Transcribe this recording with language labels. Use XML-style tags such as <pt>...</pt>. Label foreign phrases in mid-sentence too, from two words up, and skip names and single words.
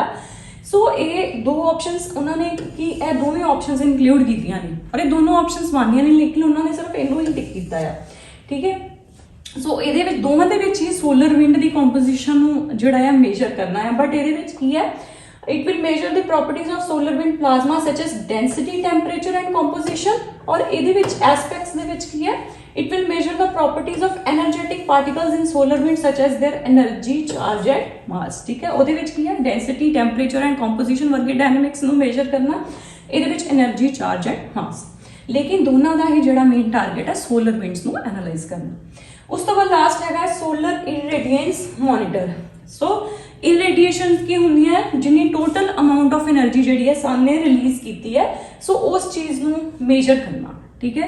<pa>ਸੋ ਇਹ 2 ਆਪਸ਼ਨਸ ਉਹਨਾਂ ਨੇ ਕਿ ਇਹ ਦੋਵੇਂ</pa> <en>options include</en> <pa>ਕੀਤੀਆਂ ਨੇ, ਔਰ ਇਹ ਦੋਨੋਂ ਆਪਸ਼ਨਸ ਬਣਦੀਆਂ ਨੇ, ਲੇਕਿਨ ਉਹਨਾਂ ਨੇ ਸਿਰਫ ਇਹਨੂੰ ਹੀ ਟਿਕ ਕੀਤਾ ਆ, ਠੀਕ ਹੈ। ਸੋ ਇਹਦੇ ਵਿੱਚ ਦੋਵਾਂ ਦੇ ਵਿੱਚ ਹੀ</pa> <en>solar wind</en> <pa>ਦੀ ਕੰਪੋਜੀਸ਼ਨ ਨੂੰ ਜਿਹੜਾ ਹੈ ਮੇਜਰ ਕਰਨਾ ਹੈ, ਬਟ ਇਹਦੇ ਵਿੱਚ ਕੀ ਹੈ,</pa> <en>it will measure the properties of solar wind plasma such as density, temperature and composition,</en> <pa>और ਇਹਦੇ ਵਿੱਚ aspects ਦੇ ਵਿੱਚ ਕੀ ਹੈ,</pa> <en>it will measure the properties of energetic particles in solar wind such as their energy, charge and mass,</en> <pa>ਠੀਕ ਹੈ। ਉਹਦੇ ਵਿੱਚ ਕੀ ਹੈ, density,</pa> <en>temperature and composition</en> <pa>ਵਰਗੇ ਡਾਇਨਾਮਿਕਸ ਨੂੰ ਮੇਜਰ ਕਰਨਾ, ਇਹਦੇ ਵਿੱਚ</pa> <en>energy, charge and mass,</en> <pa>ਲੇਕਿਨ ਦੋਨਾਂ ਦਾ ਹੀ ਜਿਹੜਾ</pa> <en>main target</en> <pa>ਹੈ</pa> <en>solar winds</en> <pa>ਨੂੰ ਐਨਾਲਾਈਜ਼ ਕਰਨਾ। ਉਸ ਤੋਂ ਬਾਅਦ ਲਾਸਟ ਹੈਗਾ</pa> <en>solar irradiance monitor.</en> <pa>ਸੋ ਇਰੇਡੀਏਸ਼ਨ ਕੀ ਹੁੰਦੀ ਹੈ, ਜਿੰਨੀ</pa> <en>total amount of energy</en> <pa>ਜਿਹੜੀ ਹੈ ਸਨ ਨੇ ਰਿਲੀਜ਼ ਕੀਤੀ ਹੈ, ਸੋ ਉਸ ਚੀਜ਼ ਨੂੰ ਮੇਜਰ ਕਰਨਾ, ਠੀਕ ਹੈ।</pa>